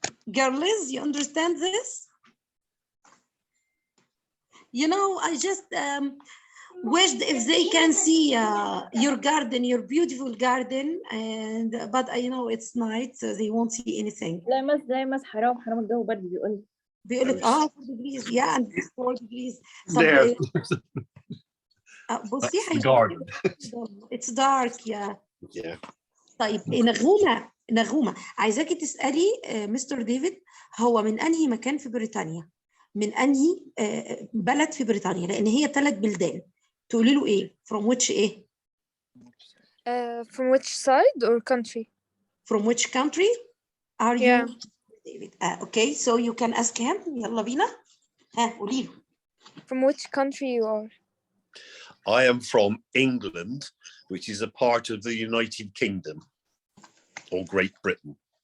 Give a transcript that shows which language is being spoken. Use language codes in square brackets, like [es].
[en] Girls, you understand this? You know, I just wished if they can see your garden, your beautiful garden, and but I know it's night, so they won't see anything. [ar] لا مس حرام الجو برد بيقول لي. بيقول لك [en] 4 degrees, yeah, and it's 4 degrees. [ar] طب [en] There. [ar] بصي [en] That's the garden. it's dark, yeah. Yeah. [ar] طيب نغومة عايزاكي تسألي مستر ديفيد هو من أنهي مكان في بريطانيا؟ من أنهي بلد في بريطانيا؟ لأن هي 3 بلدان. تقولي له إيه؟ [en] From which [ar] إيه؟ [en] From which side or country? From which country are you? Yeah. David. Okay, so you can ask him. [ar] يلا بينا. قولي له. [en] From which country you are? I am from England, which is a part of the United Kingdom or Great Britain.